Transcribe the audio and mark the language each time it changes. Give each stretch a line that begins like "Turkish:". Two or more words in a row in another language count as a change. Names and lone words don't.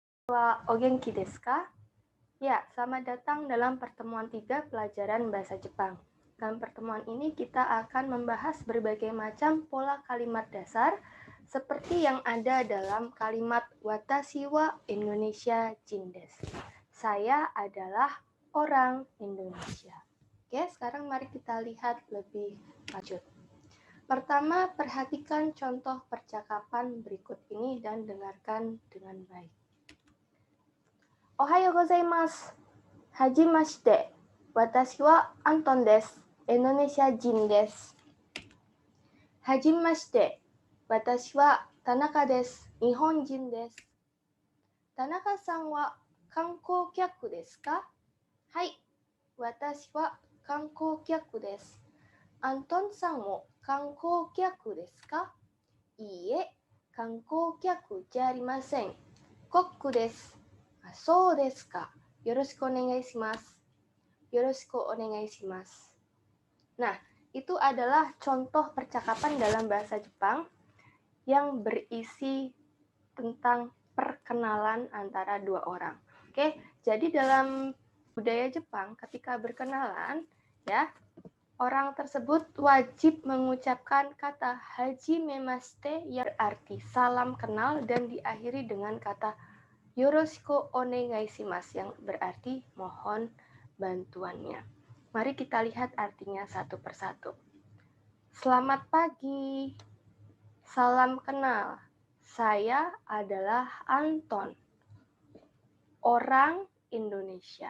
Japanese: わお元気ですか?
Indonesian: Ya, selamat datang dalam pertemuan 3 pelajaran bahasa Jepang. Dalam pertemuan ini kita akan membahas berbagai macam pola kalimat dasar seperti yang ada dalam kalimat
Japanese: 私はインドネシア人です.
Indonesian: Saya adalah orang Indonesia. Oke, sekarang mari kita lihat lebih lanjut. Pertama, perhatikan contoh percakapan berikut ini dan dengarkan dengan baik.
Japanese: おはようございます。はじめまして. 私はアントンです。インドネシア人です. はじめまして。私は田中です. 日本人です。田中さんは観光客ですか? Hai. 私は観光客です. アントンさんも観光客ですか? いいえ、観光客じゃありません。コックです。そうですか。よろしくお願いします。よろしくお願いします。
Indonesian: Nah, itu adalah contoh percakapan dalam bahasa Jepang yang berisi tentang perkenalan antara dua orang. Oke, jadi dalam budaya Jepang ketika berkenalan, ya, orang tersebut wajib mengucapkan kata hajimemashite yang berarti salam kenal dan diakhiri dengan kata
Japanese: よろしくお願いします
Indonesian: yang berarti mohon bantuannya. Mari kita lihat artinya satu persatu. Selamat pagi. Salam kenal. Saya adalah Anton, orang Indonesia.